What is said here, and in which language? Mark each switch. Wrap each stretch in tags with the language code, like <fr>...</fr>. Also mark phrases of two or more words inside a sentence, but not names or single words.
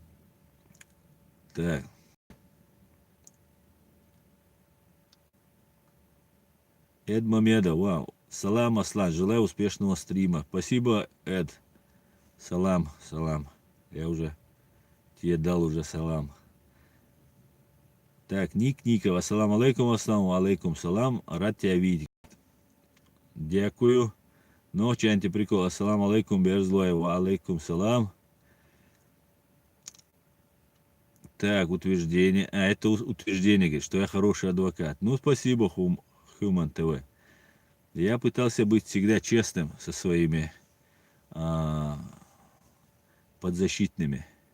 <ru>Так. Эд Мамедов, вау. Салам, Аслан, желаю успешного стрима. Спасибо, Эд. Салам, салам. Я уже тебе дал уже салам. Так, Ник Ников,</ru> <ar>السلام عليكم سلام,</ar> <ru>рад тебя видеть. Дякую. Ночи антиприкол,</ru> <ar>السلام عليكم,</ar> <ru>Берзлоева,</ru> <ar>عليكم السلام.</ar> <ru>Так, утверждение. Это утверждение, говорит, что я хороший адвокат. Ну, спасибо, Human TV. Я пытался быть всегда честным со своими а, подзащитными.</ru>